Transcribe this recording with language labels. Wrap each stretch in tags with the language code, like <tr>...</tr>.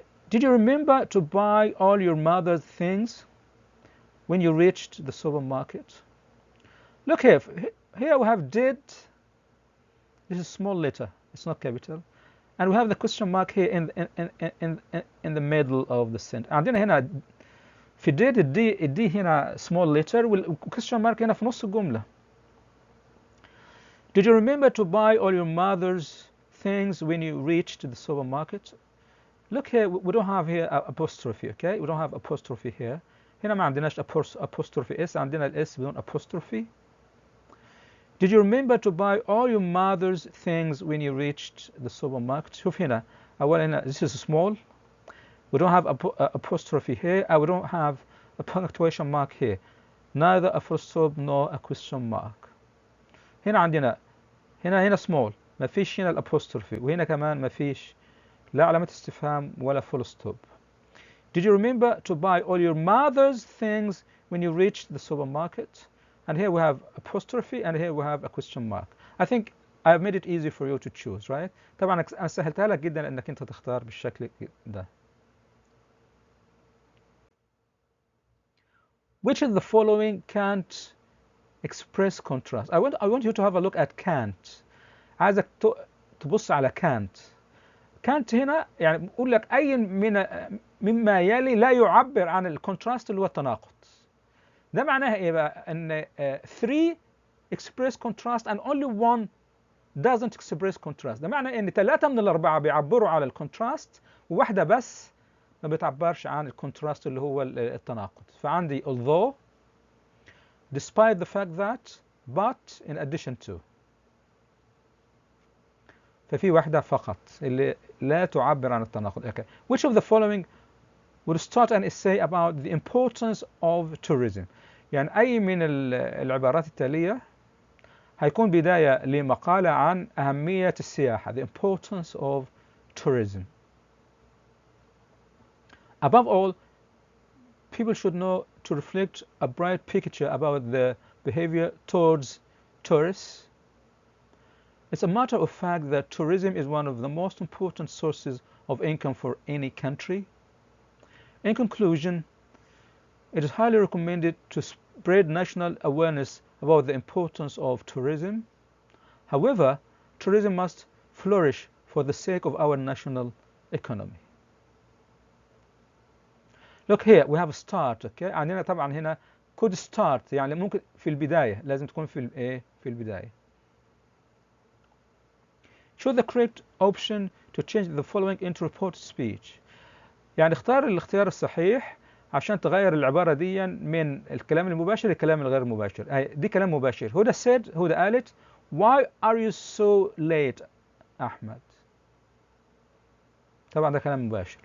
<en>Did you remember to buy all your mother's things when you reached the supermarket? Look here. Here we have did. This is small letter. It's not capital. And we have the question mark here in the middle of the sentence.</en> <ar>عندنا هنا في did الدي هنا</ar> <en>small letter</en> <ar>وال</ar> <en>question mark</en> <ar>هنا في نص الجملة.</ar> <en>Did you remember to buy all your mother's things when you reached the supermarket? Look here, we don't have here apostrophe, okay? We don't have apostrophe here.</en> <ar>هنا ما عندناش</ar> <en>apostrophe s,</en> <ar>عندنا الاس بدون apostrophe.</ar> <en>Did you remember to buy all your mother's things when you reached the supermarket?</en> <ar>شوف هنا أولا هنا</ar> <en>this is small. We don't have apostrophe here. We don't have a punctuation mark here. neither a full stop nor a question mark.</en> <ar>هنا عندنا هنا small، ما فيش هنا الابوستروفي، وهنا كمان ما فيش لا علامة استفهام ولا</ar> <en>full stop. Did you remember to buy all your mother's things when you reached the supermarket? And here we have apostrophe and here we have a question mark. I think I've made it easy for you to choose, right?</en> <ar>طبعا أنا سهلتها لك جدا إنك أنت تختار بالشكل ده.</ar> <en>Which of the following can't express contrast? I want you to have a look at can't.</en> <ar>عايزك تبص على can't. can't هنا يعني بقول لك أي مما يلي لا يعبر عن الكونتراست اللي هو التناقض. ده معناها إيه بقى؟ إن</ar> <en>3 express contrast and only 1 doesn't express contrast.</en> <ar>ده معناه إن 3 من الأربعة بيعبروا على الكونتراست وواحدة بس ما بتعبرش عن الكونتراست اللي هو التناقض. فعندي</ar> <en>although, despite the fact that, but, in addition to.</en> <ar>ففي واحدة فقط اللي لا تعبر عن التناقض.</ar> <en>Okay. Which of the following would start an essay about the importance of tourism?</en> <ar>يعني أي من العبارات التالية هيكون بداية لمقالة عن أهمية السياحة.</ar> <en>The importance of tourism. Above all, people should know to reflect a bright picture about the behavior towards tourists. It's a matter of fact that tourism is one of the most important sources of income for any country. In conclusion, it is highly recommended to spread national awareness about the importance of tourism. However, tourism must flourish for the sake of our national economy. Look here, we have a start, okay?</en> <ar>عندنا طبعا هنا</ar> <en>could start</en> <ar>يعني ممكن في البداية، لازم تكون في البداية.</ar> <en>Choose the correct option to change the following into reported speech.</en> <ar>يعني اختار الاختيار الصحيح عشان تغير العبارة دي من الكلام المباشر للكلام الغير مباشر. دي كلام مباشر. هدى said، هدى قالت</ar> <en>why are you so late</en> <ar>أحمد؟ طبعا ده كلام مباشر.</ar>